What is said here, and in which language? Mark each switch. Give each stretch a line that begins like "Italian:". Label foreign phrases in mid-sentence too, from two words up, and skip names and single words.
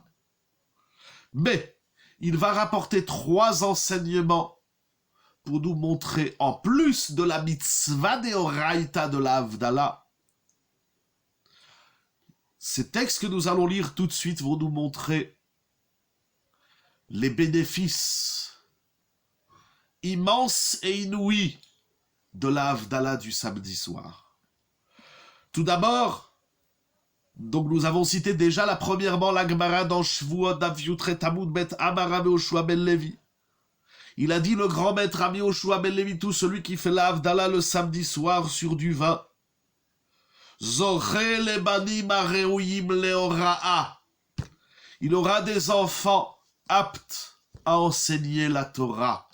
French: Mais il va rapporter 3 enseignements pour nous montrer, en plus de la
Hebrew: mitzvah deoraita
French: de la Avdallah, ces textes que nous allons lire tout de suite vont nous montrer les bénéfices immenses et inouïs de la Avdallah du samedi soir. Tout d'abord, donc nous avons cité déjà premièrement la Gemara dans Shvuot
Hebrew: Daf Yutret Amud Bet Amar
French: Rabbi Yoshua ben Levi. Il a dit le grand maître Rabbi Yoshua ben Levi, tout celui qui fait la Avdallah le samedi soir sur du vin,
Hebrew: Zoché le banim areuyim leora'a.
French: Il aura des enfants aptes à enseigner la Torah.